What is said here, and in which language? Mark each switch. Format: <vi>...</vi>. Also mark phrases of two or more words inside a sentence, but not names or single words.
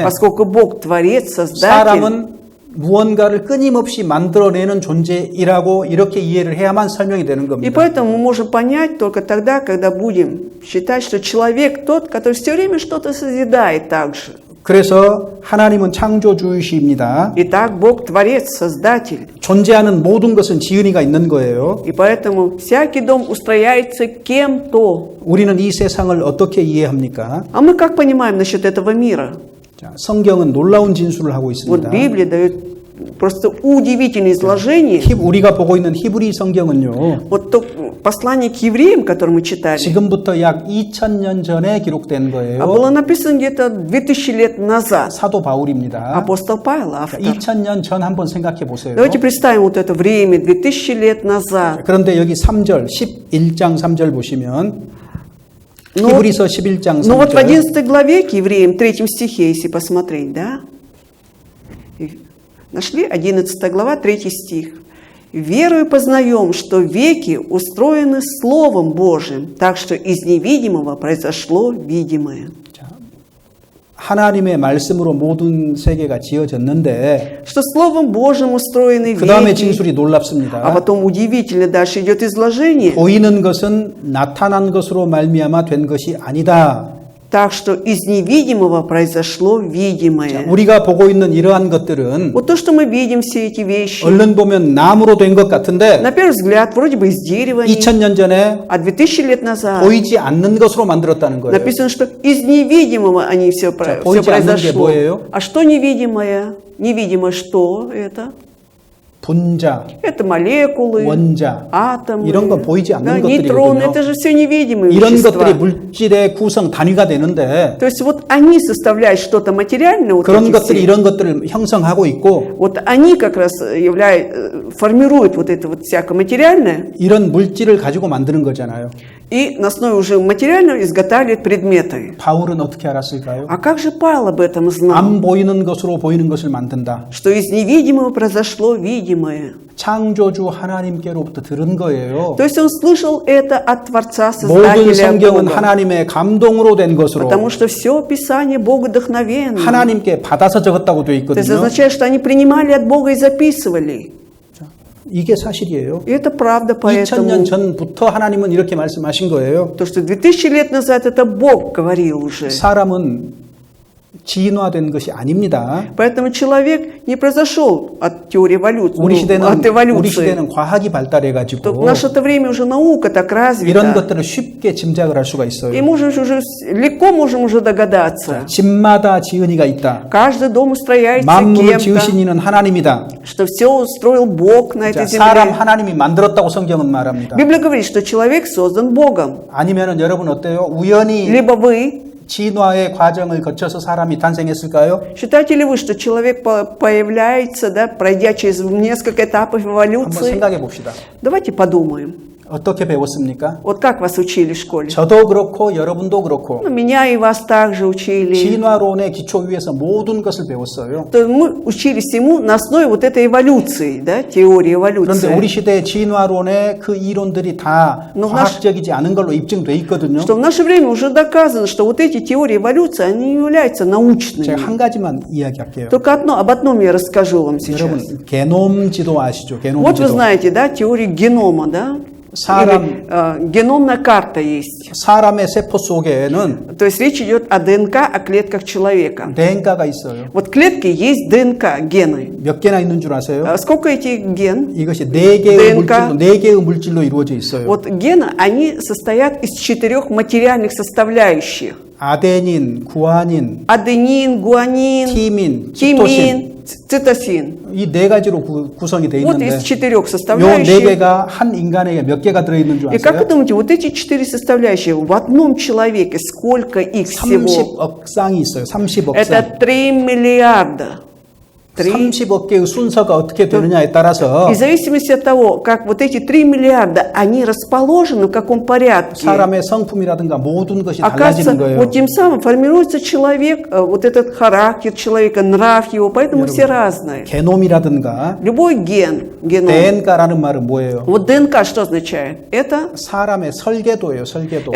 <ru>Поскольку Бог творец, создатель,</ru> <ko>사람은 무언가를 끊임없이 만들어내는 존재이라고 이렇게 이해를 해야만 설명이 되는</ko> <ru>и</ru> <ko>겁니다.</ko> <ru>поэтому мы можем понять только тогда, когда будем считать, что человек тот, который все время что-то созидает также.</ru> <ko>그래서 하나님은 창조주이십니다.</ko> <ru>Итак, Бог творец, создатель.</ru> <ko>존재하는 모든 것은 지은이가 있는 거예요.</ko> <ru>И поэтому всякий дом устрояется кем-то.</ru> <ko>우리는 이 세상을 어떻게 이해합니까?</ko> <ru>А мы как понимаем насчет этого мира?</ru> <ko>자, 성경은 놀라운 진술을 하고</ko> <ru>Вот</ru> <ko>있습니다.</ko> <ru>Библия дает просто удивительное изложение.</ru> <ko>우리가 보고 있는 히브리 성경은요.</ko> <ru>Вот то послание к евреям, которое мы читали,</ru> <ko>지금부터 약 2000년 전에 기록된 거예요.</ko> <ru>было написано где-то 2000 лет назад.</ru> <ko>사도 바울입니다.</ko> <ru>Апостол Павел, автор.</ru> <ko>2000년 전 한번 생각해 보세요.</ko> <ru>Давайте представим вот это время, 2000 лет назад.</ru> <ko>그런데 여기 3절, 11장 3절 보시면</ko> <ru>Ну,</ru> <ko>히브리서 11장</ko> <ru>ну вот в</ru> <ko>3절</ko> <ru>11 главе к евреям, 3 стихе, если посмотреть, да? Нашли? 11 глава, 3 стих. «Верою познаем, что веки устроены Словом Божиим, так что из невидимого произошло видимое».</ru> <ko>하나님의 말씀으로 모든 세계가 지어졌는데</ko> <ru>Что Словом Божьим устроены</ru> <ko>그 다음에</ko> <ru>веки.</ru> <ko>진술이</ko> <ru>А</ru> <ko>놀랍습니다.</ko> <ru>потом удивительно дальше идет изложение.</ru> <ko>보이는 것은 나타난 것으로 말미암아 된 것이 아니다.</ko> <ru>Так что из невидимого произошло видимое.</ru> <ko>우리가 보고 있는 이러한 것들은</ko> <ru>Вот то, что мы видим, все эти вещи,</ru> <ko>얼른 보면 나무로 된 것 같은데</ko> <ru>на первый взгляд, вроде бы из дерева,</ru> <ko>2000년 전에</ko> <ru>а 2000 лет назад</ru> <ko>보이지 않는 것으로 만들었다는 거예요.</ko> <ru>написано, что из невидимого они все</ru> <ko>보이지 않는 게</ko> <ru>произошло.</ru> <ko>뭐예요?</ko> <ru>А что невидимое? Невидимое что это?</ru> <ko>분자,</ko> <ru>Это молекулы,</ru> <ko>원자,</ko> <ru>атомы,</ru> <ko>이런 건 보이지 않는</ko> <ru>нейтроны.</ru> <ko>것들이거든요.</ko> <ru>Это же все невидимые</ru> <ko>이런</ko> <ru>вещества.</ru> <ko>것들이 물질의 구성 단위가 되는데</ko> <ru>То есть вот они составляют что-то материальное, вот</ru> <ko>그런</ko> <ru>эти</ru> <ko>것들이</ko> <ru>все.</ru> <ko>이런 것들을 형성하고 있고</ko> <ru>Вот они как раз формируют вот это вот всякое материальное,</ru> <ko>이런 물질을 가지고 만드는 거잖아요.</ko> <ru>и на основе уже материального изготавливают предметы.</ru> <ko>바울은 어떻게 알았을까요?</ko> <ru>А как же Павел об этом знал?</ru> <ko>안 보이는 것으로 보이는 것을 만든다.</ko> <ru>Что из невидимого произошло видимое.</ru> <ko>창조주 하나님께로부터 들은 거예요.</ko> <ru>То есть он слышал это от Творца,</ru> <ko>모든</ko> <ru>Создателя</ru> <ko>성경은</ko> <ru>Бога.</ru> <ko>하나님의 감동으로 된 것으로</ko> <ru>Потому что все Писание Богодухновенно.</ru> <ko>하나님께 받아서 적었다고 되어</ko> <ru>То есть</ru> <ko>있거든요.</ko> <ru>означает, что они принимали от Бога и записывали.</ru> <ko>이게 사실이에요.</ko> <ru>И это правда,</ru> <ko>2000년</ko> <ru>поэтому</ru> <ko>전부터 하나님은 이렇게 말씀하신 거예요.</ko> <ru>то, что 2000 лет назад это Бог говорил уже.</ru> <ko>사람은 진화된 것이 아닙니다.</ko> <ru>Поэтому человек не произошел от теории эволюции,</ru> <ko>우리</ko> <ru>от</ru> <ko>시대는</ko> <ru>эволюции.</ru> <ko>과학이 발달해</ko> <ru>То</ru> <ko>가지고</ko> <ru>в наше-то время уже наука так</ru> <ko>이런</ko> <ru>развита.</ru> <ko>것들을 쉽게 짐작을 할 수가</ko> <ru>И</ru> <ko>있어요.</ko> <ru>можем уже легко можем уже догадаться.</ru> <ko>집마다 지은이가 있다.</ko> <ru>Каждый дом устрояется</ru> <ko>만물을</ko> <ru>кем-то,</ru> <ko>지으신 이는 하나님이다.</ko> <ru>что все устроил Бог на</ru> <ko>자,</ko> <ru>этой</ru> <ko>사람</ko> <ru>земле.</ru> <ko>하나님이 만들었다고 성경은 말합니다.</ko> <ru>Библия говорит, что человек создан Богом.</ru> <ko>아니면은 여러분 어때요? 우연히</ko> <ru>Либо вы</ru> <ko>진화의 과정을 거쳐서 사람이 탄생했을까요?</ko> <ru>считаете ли вы, что человек появляется, да, пройдя через несколько этапов</ru> <ko>한번</ko> <ru>эволюции?</ru> <ko>생각해 봅시다.</ko> <ru>Давайте подумаем.</ru> <ko>어떻게 배웠습니까?</ko> <ru>Вот как вас учили в школе?</ru> <ko>저도 그렇고 여러분도 그렇고</ko> <ru>Ну, меня и вас также учили.</ru> <ko>진화론의 기초 위에서 모든 것을 배웠어요.</ko> <ru>То мы учились всему на основе вот этой эволюции, да, теории</ru> <ko>그런데</ko> <ru>эволюции.</ru> <ko>우리 시대의 진화론의 그 이론들이 다</ko> <ru>Но</ru> <ko>과학적이지 않은 걸로 입증돼 있거든요.</ko> <ru>Что в наше время уже доказано, что вот эти теории эволюции, они не являются научными.</ru> <ko>제가 한 가지만 이야기할게요.</ko> <ru>Только об одном я расскажу вам сейчас.</ru> <ko>여러분 게놈 지도 아시죠? 게놈</ko> <ru>Вот вы</ru> <ko>지도.</ko> <ru>знаете, да, теорию генома, да?</ru> <ko>사람-</ko> <ru>Или, геномная карта есть.</ru> <ko>사람의 세포 속에는</ko> <ru>То есть речь идет о ДНК, о клетках человека.</ru> <ko>DNA가 있어요.</ko> <ru>Вот клетки есть ДНК, гены.</ru> <ko>몇 개나 있는 줄 아세요?</ko> <ru>А сколько этих ген?</ru> <ko>이것이 네 개의 DNA가. 물질로 네 개의 물질로 이루어져 있어요.</ko> <ru>Вот гены, они состоят из 4 материальных составляющих.</ru> <ko>아데닌, 구아닌,</ko> <ru>Аденин, гуанин,</ru> <ko>티민, 치토신</ko> <ru>тимин, цитосин.</ru> <ko>이 네 가지로 구성이 돼</ko> <ru>Вот</ru> <ko>있는데</ko> <ru>из 4</ru> <ko>요 네 составляющих. 개가 한 인간에게 몇 개가 들어 있는 줄</ko> <ru>И как вы</ru> <ko>아세요?</ko> <ru>думаете, вот эти 4 составляющие в одном человеке, сколько их всего?</ru> <ko>30억 쌍이 있어요. 30억</ko> <ru>Это</ru> <ko>쌍.</ko> <ru>3 миллиарда.</ru> <ko>30억 개의 순서가 어떻게 되느냐에 따라서</ko> <ru>И в зависимости от того, как вот эти 3 миллиарда, они расположены в каком порядке,</ru> <ko>사람의 성품이라든가 모든 것이</ko> <ru>оказывается,</ru> <ko>달라지는 거예요.</ko> <ru>вот тем самым формируется человек, вот этот характер человека, нрав его, поэтому все разные.</ru> <ko>게놈이라든가</ko> <ru>Любой геном.</ru> <ko>DNA라는 말은 뭐예요?</ko> <ru>Вот ДНК что означает? Это</ru> <ko>사람의 설계도예요. 설계도.</ko>